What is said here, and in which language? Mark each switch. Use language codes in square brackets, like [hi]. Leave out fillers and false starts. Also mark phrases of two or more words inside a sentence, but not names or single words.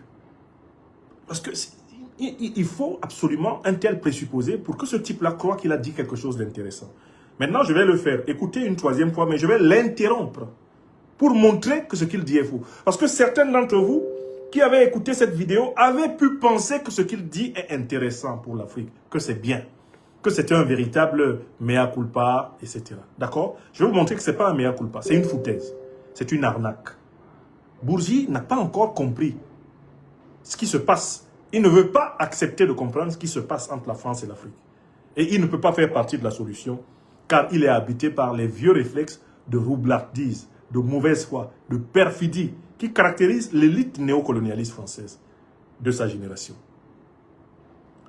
[fr] Parce que il faut absolument un tel présupposé pour que ce type-là croit qu'il a dit quelque chose d'intéressant. Maintenant, je vais le faire. Écoutez une 3e fois, mais je vais l'interrompre pour montrer que ce qu'il dit est faux. Parce que certains d'entre vous qui avaient écouté cette vidéo avaient pu penser que ce qu'il dit est intéressant pour l'Afrique, que c'est bien, que c'est un véritable [la] mea culpa, [fr] etc. D'accord? Je vais vous montrer que ce n'est pas un [la] mea culpa, [fr] c'est une foutaise, c'est une arnaque. Bourgi n'a pas encore compris ce qui se passe. Il ne veut pas accepter de comprendre ce qui se passe entre la France et l'Afrique. Et il ne peut pas faire partie de la solution, car il est habité par les vieux réflexes de roublardise, de mauvaise foi, de perfidie, qui caractérise l'élite néocolonialiste française de sa génération.